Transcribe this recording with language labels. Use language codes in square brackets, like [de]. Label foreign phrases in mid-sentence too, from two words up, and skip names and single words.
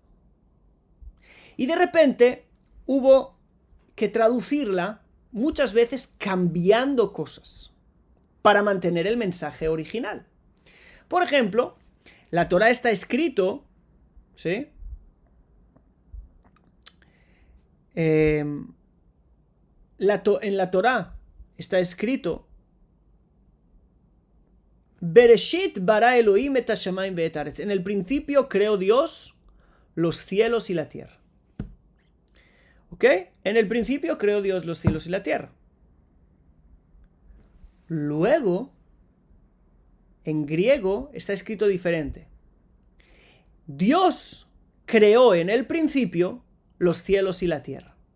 [es] Y de repente hubo que traducirla muchas veces cambiando cosas para mantener el mensaje original. Por ejemplo, la Torá está escrito, ¿sí? En la Torá está escrito [he] בראשית ברא אלוהים את השמים ואת הארץ. [es] En el principio creó Dios los cielos y la tierra. ¿Ok? En el principio creó Dios los cielos y la tierra. Luego, en griego está escrito diferente. Dios creó en el principio los cielos y la tierra.